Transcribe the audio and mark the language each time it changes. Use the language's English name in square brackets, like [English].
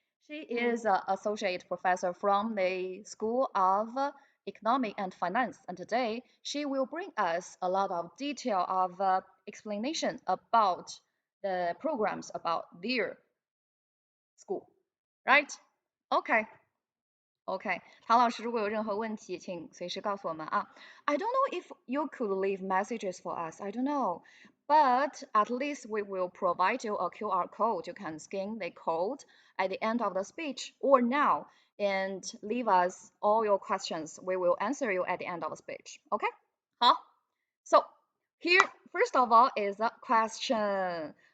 [English] She is an associate professor from the School of Economic and Finance, and today she will bring us a lot of detail of explanation about the programs about their school, right? Okay. [Chinese] OK，唐老师，如果有任何问题，请随时告诉我们啊。 [English] I don't know if you could leave messages for us. I don't know, but at least we will provide you a QR code. You can scan the code at the end of the speech or now and leave us all your questions. We will answer you at the end of the speech. OK，好。So here, first of all, is a question.